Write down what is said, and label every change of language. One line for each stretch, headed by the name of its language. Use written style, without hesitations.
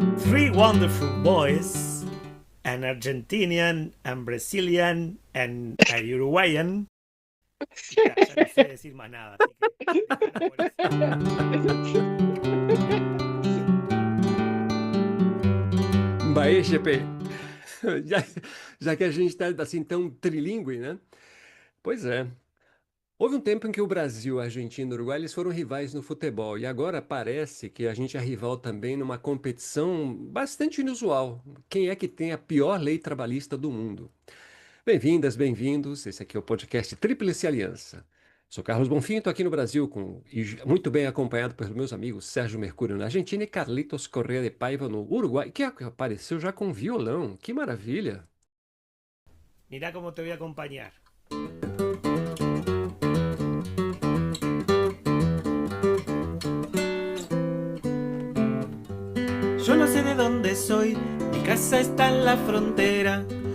English: Three wonderful boys, an Argentinian, an Brazilian, and a Uruguayan.
Spanish: Ya no sé decir más nada, así que déjalo por eso. Bahia, GP.
Portuguese: Já que a gente está assim tão trilíngue, né? Pois é. Houve um tempo em que o Brasil, a Argentina e o Uruguai eles foram rivais no futebol e agora parece que a gente é rival também numa competição bastante inusual. Quem é que tem a pior lei trabalhista do mundo? Bem-vindas, bem-vindos. Esse aqui é o podcast Tríplice Aliança. Sou Carlos Bonfim, estou aqui no Brasil muito bem acompanhado pelos meus amigos Sérgio Mercúrio na Argentina e Carlitos Correa de Paiva no Uruguai, que apareceu já com violão. Que maravilha!
Spanish: Mirá cómo te voy a acompañar. Yo no sé de dónde soy, mi casa está en la frontera.